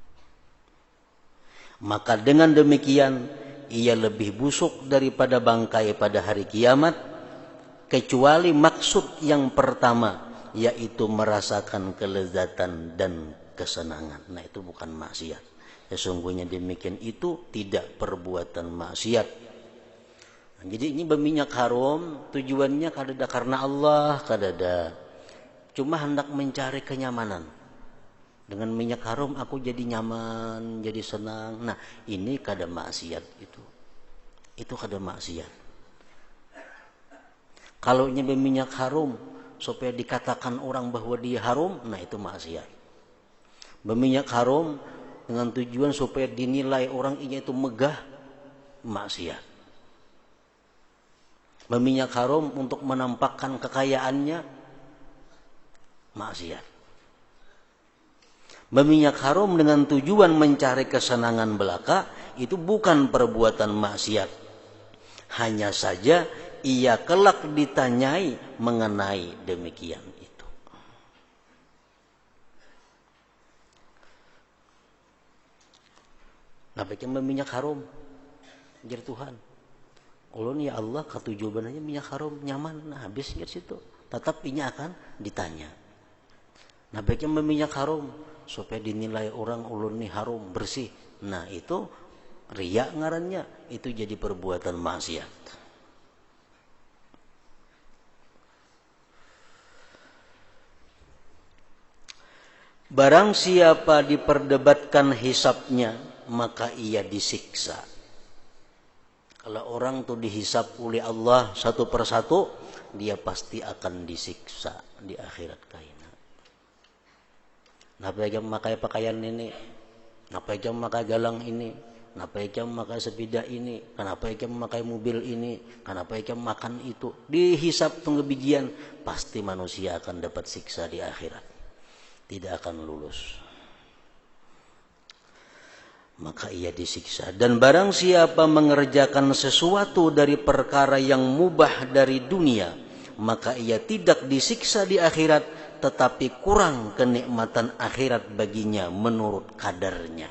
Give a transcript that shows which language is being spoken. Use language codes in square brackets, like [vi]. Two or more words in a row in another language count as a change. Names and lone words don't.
[id] Maka dengan demikian ia lebih busuk daripada bangkai pada hari kiamat, kecuali maksud yang pertama, yaitu merasakan kelezatan dan kesenangan. Nah, itu bukan maksiat. Sesungguhnya demikian itu tidak perbuatan maksiat. Nah, jadi ini berminyak haram tujuannya kadada karena Allah, kadada cuma hendak mencari kenyamanan. Dengan minyak haram aku jadi nyaman, jadi senang. Nah, ini kada maksiat itu. Itu kada maksiat. Kalau ini berminyak haram supaya dikatakan orang bahwa dia haram, nah itu maksiat. Berminyak haram dengan tujuan supaya dinilai orang ini itu megah, maksiat. Berminyak haram untuk menampakkan kekayaannya, maksiat. Berminyak haram dengan tujuan mencari kesenangan belaka, itu bukan perbuatan maksiat. Hanya saja ia kelak ditanyai mengenai demikian. [bjn] Nah, baiknya minyak haram jar Tuhan. Ulun ya Allah katujuannya minyak haram nyaman, nah habis jar situ. [id] Tetap ini akan ditanya. Nah, baiknya minyak haram supaya dinilai orang ulun ni haram bersih. Nah, itu riya ngarannya, itu jadi perbuatan maksiat. Barang siapa diperdebatkan hisabnya, maka ia disiksa. Kalau orang tuh dihisab oleh Allah satu persatu, dia pasti akan disiksa di akhirat kaina. [bjn] Napa jam makai pakaian ini? Napa jam makai galang ini? Napa jam makai sepeda ini? Kenapa jam makai mobil ini? Kenapa jam makan itu? Dihisab tunggu bijian, pasti manusia akan dapat siksa di akhirat. [id] Tidak akan lulus. Maka ia disiksa. Dan barang siapa mengerjakan sesuatu dari perkara yang mubah dari dunia, maka ia tidak disiksa di akhirat, tetapi kurang kenikmatan akhirat baginya menurut kadarnya.